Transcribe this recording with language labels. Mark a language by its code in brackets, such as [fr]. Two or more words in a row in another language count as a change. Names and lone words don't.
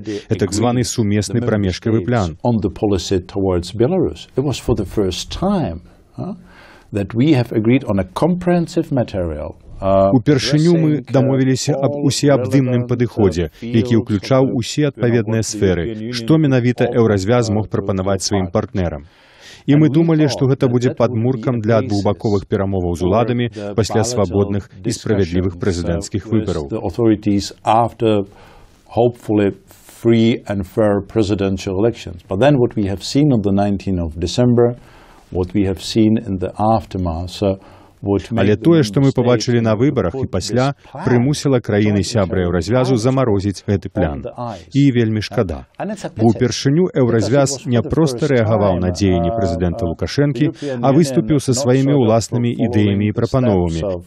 [be] Это так званы сумесны прамежкавы план. Упершыню мы дамовіліся аб усеабдымным падыходзе, які ўключаў усе адпаведныя сферы, што менавіта еўразвяз мог прапанаваць сваім партнерам. І мы думалі, што гэта будзе падмуркам для двухбаковых перамоваў з уладамі пасля свабодных і справядлівых прэзідэнцкіх выбараў. [en] Free and fair presidential elections. But then what we have seen on the 19th of December, what we have seen in the aftermath, [be] Але тое, што мы пабачылі на выбарах і пасля, прымусіла краіны-сябры еўразвязу замарозіць гэты план. І вельмі шкада. Бо ўпершыню еўразвяз не проста рэагаваў на дзеянні прэзідэнта Лукашэнкі, а выступіў са сваімі ўласнымі ідэямі і прапановамі.